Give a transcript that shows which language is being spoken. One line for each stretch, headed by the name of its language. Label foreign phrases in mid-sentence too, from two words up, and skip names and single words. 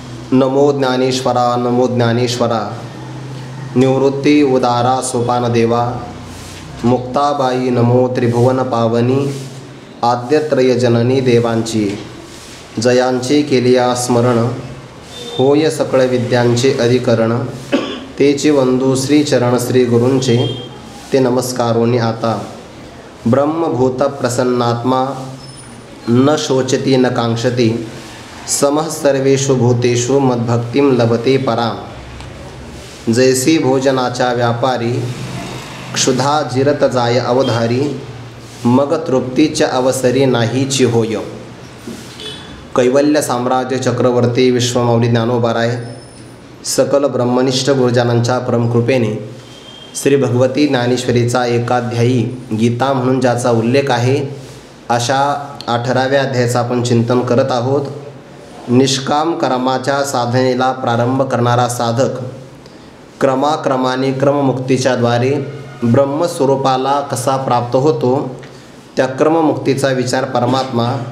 Marathi: नमो ज्ञानेश्वरा नमो ज्ञानेश्वरा। निवृत्ती उदारा सोपान देवा। मुक्ताबाई नमो त्रिभुवन पावनी। आद्यत्रय जननी देवांची जयांचे केलिया स्मरण। होय सकळ विद्यांचे अधिकरण। तेचे वंदू श्री चरण श्री गुरूंचे ते नमस्कारोनी आता।
Sanskrit: ब्रह्मभूत प्रसन्नात्मा न शोचती न कांक्षती। समः सर्वेषु भूतेषु मद्भक्तिं लभते परां।
Marathi: जैसी भोजनाच्या व्यापारी क्षुधा जिरत जाय अवधारी। मग तृप्तीच्या अवसरी नाहीची होय। कैवल्य साम्राज्य चक्रवर्ती विश्वमौली ज्ञानोबाराय सकल ब्रह्मनिष्ठ गुरुजनांच्या परमकृपेने श्री भगवती ज्ञानेश्वरीचा एकाध्यायी गीता म्हणून ज्याचा उल्लेख आहे अशा 18व्या अध्यायाचं आपण चिंतन करत आहोत। निष्काम कर्माच्या साधनेला प्रारंभ करणारा साधक क्रमाक्रमाने क्रममुक्तीच्या द्वारे ब्रह्मस्वरूपाला कसा प्राप्त होतो त्या क्रममुक्तीचा विचार परमात्मा